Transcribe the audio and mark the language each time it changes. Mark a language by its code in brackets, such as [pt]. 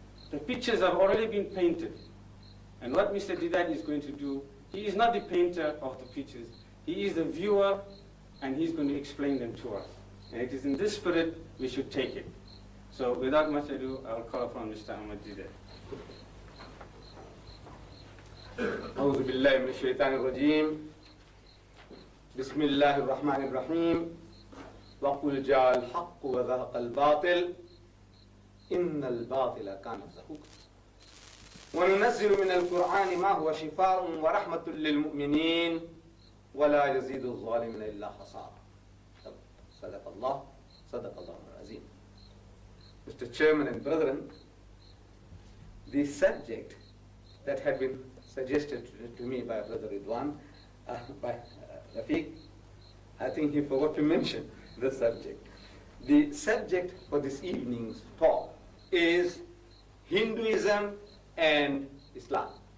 [en] The pictures have already been painted. And what Mr. Didat is going to do, he is not the painter of the pictures. He is the viewer, and he's going to explain them to us. And it is in this spirit we should take it. So without much ado, I will call upon Mr. Ahmed Didat. [ar] أعوذ بالله من الشيطان الرجيم بسم الله الرحمن الرحيم وقل جاء الحق وزهق الباطل إن الباطل كان زهوقا وننزل من القرآن ما هو شفاء ورحمة للمؤمنين ولا يزيد الظالمين إلا خسارا صدق الله العظيم. [en] Mr. Chairman and brethren, the subject that had been suggested to me by Brother Ridwan, by Rafiq, I think he forgot to mention the subject. The subject for this evening's talk is Hinduism and Islam.